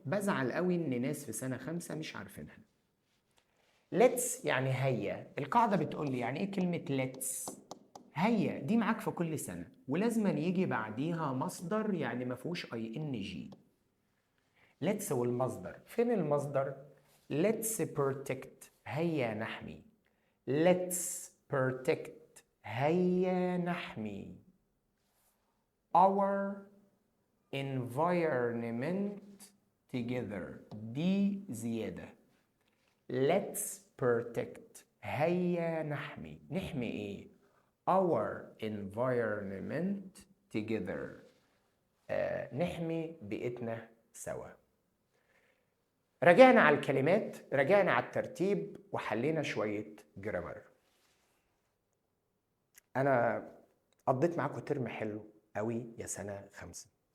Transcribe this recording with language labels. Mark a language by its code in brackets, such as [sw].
[ar] بزعل قوي إن ناس في سنة 5 مش عارفينها. let's يعني هيا. القاعدة بتقول لي يعني إيه كلمة let's؟ هيا دي معاك في كل سنة ولازم يجي بعديها مصدر يعني ما فيهوش ing. let's والمصدر. فين المصدر؟ [en] let's protect [ar] هيا نحمي. [en] let's protect [ar] هيا نحمي [en] our environment together. [ar] دي زيادة. [en] let's protect [ar] هيا نحمي. نحمي ايه؟ [en] our environment together. [ar] نحمي بيئتنا سوا. رجعنا على الكلمات، رجعنا على الترتيب، وحلينا شوية جرامر. أنا قضيت معاكم ترم حلو قوي يا سنة 5.